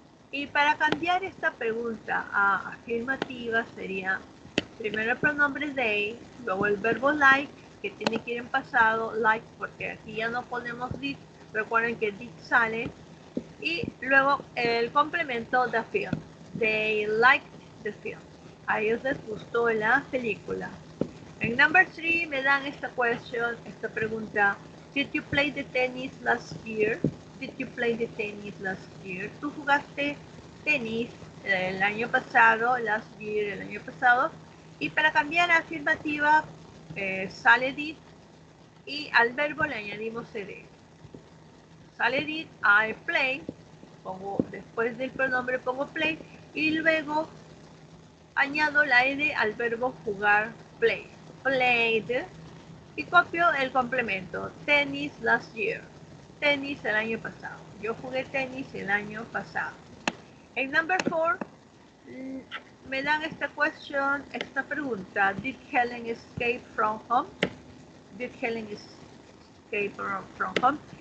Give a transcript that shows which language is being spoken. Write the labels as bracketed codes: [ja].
[es] Y para cambiar esta pregunta a afirmativa sería primero el pronombre they, luego el verbo like, que tiene que ir en pasado, like, porque aquí ya no ponemos did. Recuerden que did sale. Y luego el complemento the film. [en] They liked the film. [es] A ellos les gustó la película. En [en] number 3 [es] me dan esta pregunta. [en] Did you play the tennis last year? Did you play the tennis last year? [es] ¿Tú jugaste tenis el año pasado, [en] last year, [es] el año pasado? Y para cambiar a afirmativa, sale did y al verbo le añadimos ed. Sale did, [en] I play, [es] pongo después del pronombre pongo play y luego añado la ed al verbo jugar, play. Played y copio el complemento. [en] Tennis last year. [es] Tenis el año pasado. Yo jugué tenis el año pasado. En [en] number 4 [es] me dan esta pregunta. [en] Did Helen escape from home? Did Helen escape from home?